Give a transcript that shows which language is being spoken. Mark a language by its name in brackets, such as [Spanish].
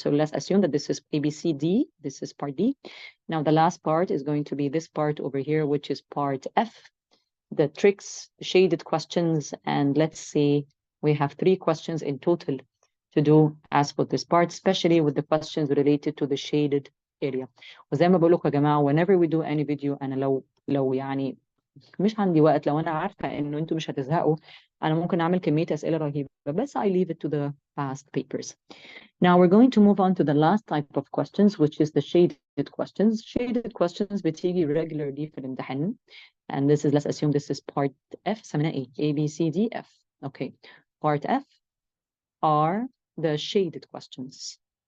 [English] So let's assume that this is ABCD. This is part D. Now the last part is going to be this part over here, which is part F, the tricks, shaded questions, and let's see, we have 3 questions in total to do as for this part, especially with the questions related to the shaded area. [Arabic] وزي ما بقول لكم يا جماعة, [English] whenever we do any video, [Arabic] أنا لو يعني مش عندي وقت, لو أنا عارفة إنه أنتوا مش هتزهقوا, أنا ممكن أعمل كمية أسئلة رهيبة, بس [English] I leave it to the past papers. Now we're going to move on to the last type of questions, which is the shaded questions. Shaded questions بتيجي regularly [Arabic] في الامتحان. [English] And this is, let's assume this is part F. [Arabic] سميناه إيه? A, B, C, D, F. Okay. [English] Part F are the shaded questions.